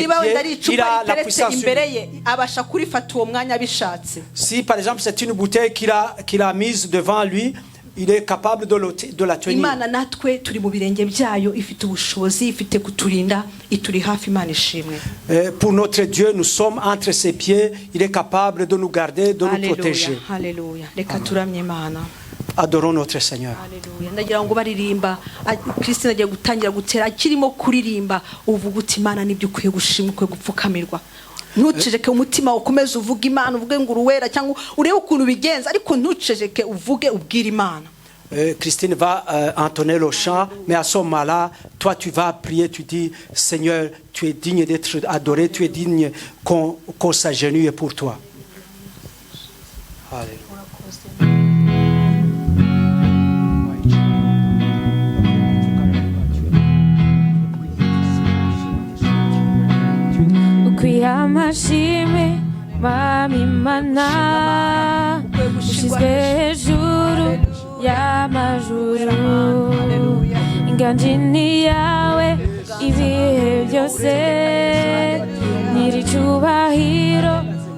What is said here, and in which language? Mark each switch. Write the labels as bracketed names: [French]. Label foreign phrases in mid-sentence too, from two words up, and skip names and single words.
[Kinyarwanda] niba wenda ari [French] pieds, il [Kinyarwanda] icupa [French] a la [Kinyarwanda] riteretse [French] puissance sur [Kinyarwanda] imbere [French] lui. [Kinyarwanda] ye, abasha kurifata uwo mwanya abishatse. [French] Si par exemple c'est une bouteille qu'il a mise devant lui, il est capable de la tenir. [Kinyarwanda] Imana natwe turi mu birenge byayo, ifite ubushobozi, ifite kuturinda, ituri hafi. Imana ishimwe. [French] Pour notre Dieu, nous sommes entre ses pieds. Il est capable de nous garder, de nous protéger. [Kinyarwanda] Haleluya. Reka turamye Imana. [French] Adorons notre Seigneur. [Kinyarwanda] Haleluya. Ndagira ngo baririmba, Christine agiye gutangira gutera, akirimo kuririmba uvuga uti Imana nibyo ukwiye gushima, ukwiye gupfukamirwa. ntuceceke umutima ukomeze uvuga Imana, uvuge ngo uruwera cyangwa urebe ukuntu bigenza, ariko ntuceceke uvuge ubwira Imana. [French] Christine va entonner le chant, mais à ce moment-là, toi tu vas prier, tu dis Seigneur, tu es digne d'être adoré, tu es digne qu'on s'agenouille pour toi. Alléluia. [Kinyarwanda] amashimwe Mwami Mana ushyizwe hejuru y'amajuru, inganji ni yawe ibihe byose, nyir'icyubahiro